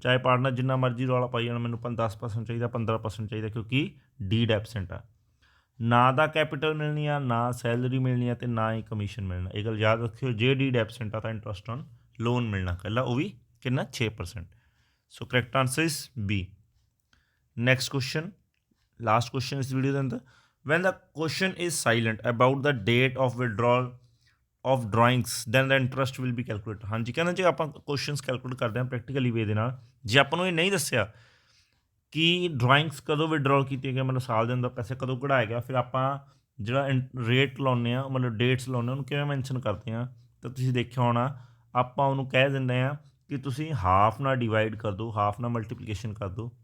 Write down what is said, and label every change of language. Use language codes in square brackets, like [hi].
[pa] ਚਾਹੇ ਪਾਰਟਨਰ ਜਿੰਨਾ ਮਰਜ਼ੀ ਰੌਲਾ ਪਾਈ ਜਾਣਾ ਮੈਨੂੰ 10% ਚਾਹੀਦਾ, 15% ਚਾਹੀਦਾ, ਕਿਉਂਕਿ ਡੀਡ ਐਬਸੈਂਟ ਆ, ਨਾ ਦਾ ਕੈਪੀਟਲ ਮਿਲਣੀ ਆ, ਨਾ ਸੈਲਰੀ ਮਿਲਣੀ ਆ, ਅਤੇ ਨਾ ਹੀ ਕਮਿਸ਼ਨ ਮਿਲਣਾ। ਇਹ ਗੱਲ ਯਾਦ ਰੱਖਿਓ, ਜੇ ਡੀਡ ਐਬਸੈਂਟ ਆ ਤਾਂ ਇੰਟਰਸਟ ਔਨ ਲੋਨ ਮਿਲਣਾ ਇਕੱਲਾ, ਉਹ ਵੀ ਕਿੰਨਾ, 6%। [en] So correct answer is B। Next question, last question [pa] ਇਸ ਵੀਡੀਓ ਦੇ ਅੰਦਰ, [en] when the question is silent about the date of withdrawal of drawings then the interest will be calculated। [pa] ਹਾਂਜੀ ਕਹਿੰਦੇ ਜੇ ਆਪਾਂ ਕੁਐਸਚਨਸ ਕੈਲਕੂਲੇਟ ਕਰਦੇ ਹਾਂ ਪ੍ਰੈਕਟੀਕਲੀ ਵੇ ਦੇ ਨਾਲ, ਜੇ ਆਪਾਂ ਨੂੰ ਇਹ ਨਹੀਂ ਦੱਸਿਆ ਕਿ ਡਰਾਇੰਗਸ ਕਦੋਂ ਵਿਡਰਾਅ ਕੀਤੀਆਂ ਗਈਆਂ, ਮਤਲਬ ਸਾਲ ਦੇ ਅੰਦਰ ਪੈਸੇ ਕਦੋਂ ਕਢਾਇਆ ਗਿਆ, ਫਿਰ ਆਪਾਂ ਜਿਹੜਾ ਰੇਟ ਲਾਉਂਦੇ ਹਾਂ, ਮਤਲਬ ਡੇਟਸ ਲਾਉਂਦੇ ਹਾਂ, ਉਹਨੂੰ ਕਿਵੇਂ ਮੈਂਸ਼ਨ ਕਰਦੇ ਹਾਂ। ਤਾਂ ਤੁਸੀਂ ਦੇਖਿਆ ਹੋਣਾ ਆਪਾਂ ਉਹਨੂੰ ਕਹਿ ਦਿੰਦੇ ਹਾਂ ਕਿ ਤੁਸੀਂ ਹਾਫ ਨਾਲ ਡਿਵਾਈਡ ਕਰ ਦਿਓ, ਹਾਫ ਨਾਲ ਮਲਟੀਪਲੀਕੇਸ਼ਨ ਕਰ ਦਿਓ।